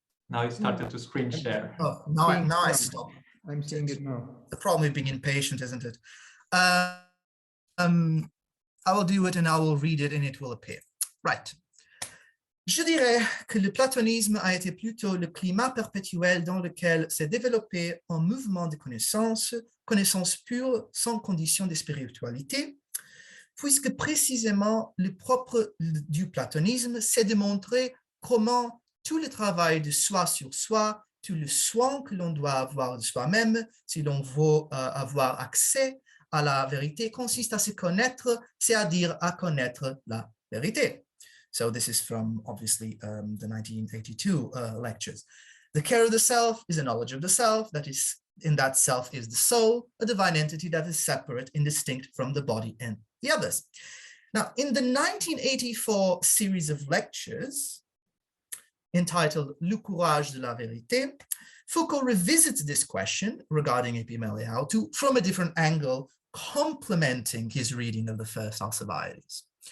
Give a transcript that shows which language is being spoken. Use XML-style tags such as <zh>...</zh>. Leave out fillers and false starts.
<en>Now it started to screen share. Oh, now I stop. I'm seeing it now. The problem with being impatient, isn't it? I will do it and I will read it and it will appear. Right.</en> <fr>Je dirais que le platonisme a été plutôt le climat perpétuel dans lequel s'est développé un mouvement de connaissance, connaissance pure sans condition de spiritualité, puisque précisément le propre du platonisme, c'est de montrer comment tout le travail de soi sur soi, tout le soin que l'on doit avoir de soi-même, si l'on veut avoir accès à la vérité, consiste à se connaître, c'est-à-dire à connaître la vérité.</fr> <en>So this is from, obviously, the 1982 lectures. The care of the self is a knowledge of the self, that is, in that self is the soul, a divine entity that is separate and distinct from the body and the others. Now, in the 1984 series of lectures, entitled Le courage de la vérité, Foucault revisits this question regarding Epimeleia tou from a different angle, complementing his reading of the first Alcibiades.</en>